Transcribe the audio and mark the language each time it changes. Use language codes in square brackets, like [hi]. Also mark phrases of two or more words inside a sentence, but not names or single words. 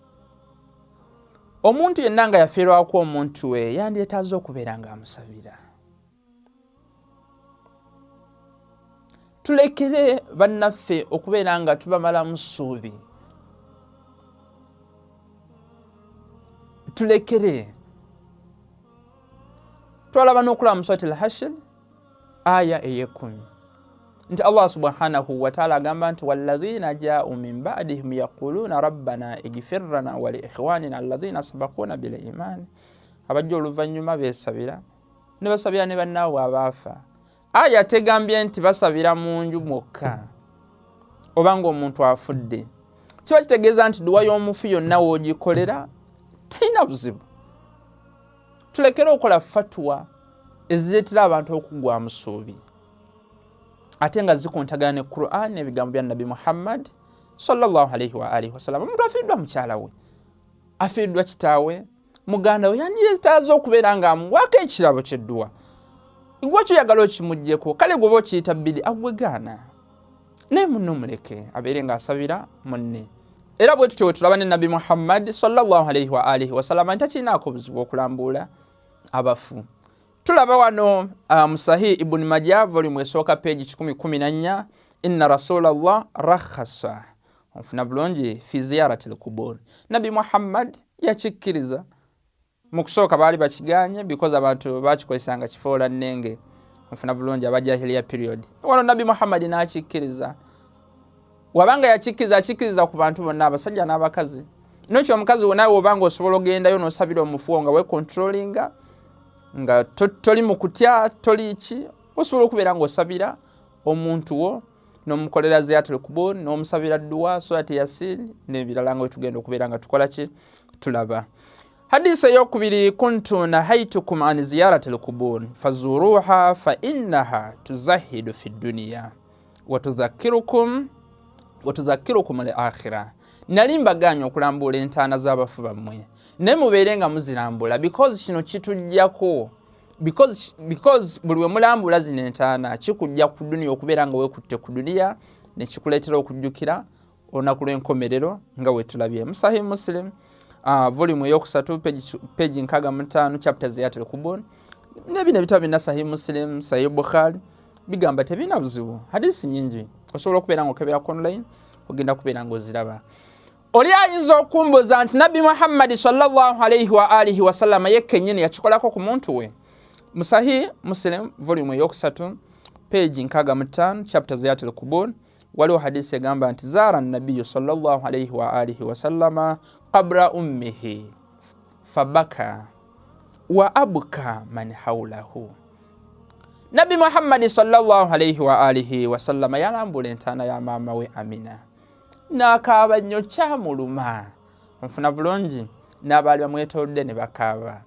[lg] omuntu yenna nga yafiirwako omuntu we yandyetaaze okubeera nga amusabira tulekere bannaffe okubeera nga tubamalamu ssuubi. Tulekere. Twalaba n'okulaba mu Surat al-Hashr aya ey'ekumi nti [ar] الله سبحانه وتعالى [lg] agamba nti [ar] والذين جاءوا من بعدهم يقولون ربنا اغفر لنا ولإخواننا الذين سبقونا بالإيمان. [lg] Abajja oluvannyuma beesabira ne basabira ne bannaabwe abaafa. Aya tegambye nti basabira mu nju mwokka oba ng'omuntu afudde. Kiba kitegeeza nti duwa y'omufu yonna w'ogikolera tina buzibu. Tulekere okola fatwa ezireetera abantu okugwa mu ssuubi ate nga zikuntagana ne Qur'an ebigambo bya Nabi Muhammad [ar] صلى الله عليه وآله وسلم. [lg] Omuntu afiiddwa mukyala we, afiiddwa kitaawe, muganda we yandyetaaza okubeera nga amuwaako ekirabo ky'edduwa. Gwakyo oyagala okimuggyeko, kale gwe okiyita bbiri agwegaana. Naye munno muleke abeere ng'asabira munne. Era bwe tutyo bwe tulaba ne Nabi Muhammad [ar] صلى الله عليه وآله وسلم [lg] nti takirinaako buzibu okulambuula abafu. Tulaba wano mu Sahih Ibn Majah volume esooka page 114 [ar] إن رسول الله رخص [lg] onfuna bulungi [ar] في زيارة القبور. [lg] Nabi Muhammad yakikkiriza mu kusooka baali bakiganye because abantu bakikozesanga kifoola nnenge onfuna bulungi abajahiliya period. Wano Nabi Muhammad n'akikkiriza. Wabanga yakikkiriza ku bantu bonna abasajja n'abakazi. Nokyo omukazi wonna wobanga osobola ogendayo n'osabira omufu nga we controllinga nga toli mu kutya toli ki osobola okubeera ng'osabira omuntu wo n'omukolera [ar] زيارة القبور [lg] n'omusabira dduwa surati yasin n'ebirala nga wetugenda okubeera nga tukola ki tulaba. Hadisi ey'okubiri [ar] كنت نهيتكم عن زيارة القبور فزوروها فإنها تزهد في الدنيا وتذكركم الآخرة. [lg] Nali mbaganya okulambula entaana z'abafu bammwe naye mubeere nga muzirambula because kino kitujjako because buli we mulambula zino entaana kikujja ku duniya okubeera nga weekutte ku duniya ne kikuleetera okujjukira olunaku lw'enkomerero nga wetulabye mu Sahih Muslim volume eyokusatu page 65 chapter [ar] زيارة القبور. [lg] Ne bino ebitabo bina Sahih Muslim, Sahih Bukhari bigamba tebina buzibu. Hadisi nyingi osobola okubeera ng'okebera online ogenda kubeera ng'oziraba. Oli ayinza okumbuza nti Nabi Muhammad [ar] صلى الله عليه وآله وسلم [lg] yekennyini yakikolako ku muntu we. Mu Sahih Muslim volume eyokusatu page 65 chapter [ar] زيارة القبور [lg] waliwo hadisi egamba nti [ar] زار النبي صلى الله عليه وآله وسلم قبر أمه فبكى وأبكى من حوله. [lg] Nabi Muhammad [ar] صلى الله عليه وآله وسلم [lg] yalambula entaana ya maama we Amina n'akaaba nnyo kyamuluma onfuna bulungi n'abaali bamwetoolodde ne bakaaba.